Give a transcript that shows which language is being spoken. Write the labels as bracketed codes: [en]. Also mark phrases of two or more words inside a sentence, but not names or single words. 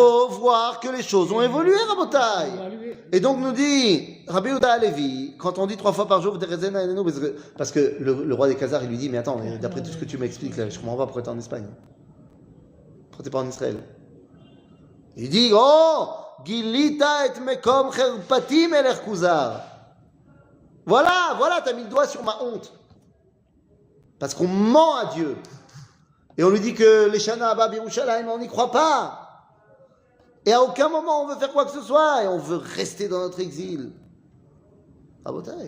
[fr] faut voir que les choses ont évolué, Rabotai. Évolué. Et donc nous dit Rabbi Yehuda Halevi, quand on dit 3 fois par jour, parce que le roi des Khazars, il lui dit, mais attends, d'après tout ce que tu m'expliques là, je comprends pas pourquoi t'es en Espagne. Pourquoi t'es pas en Israël? Il dit, [he] oh, גילית את מקום חרפתי מלך כוזר. [fr] Voilà, t'as mis le doigt sur ma honte. Parce qu'on ment à Dieu. Et on lui dit que les [he] שנה הבאה בירושלים, [fr] on n'y croit pas. Et à aucun moment on veut faire quoi que ce soit. Et on veut rester dans notre exil. Rabotai.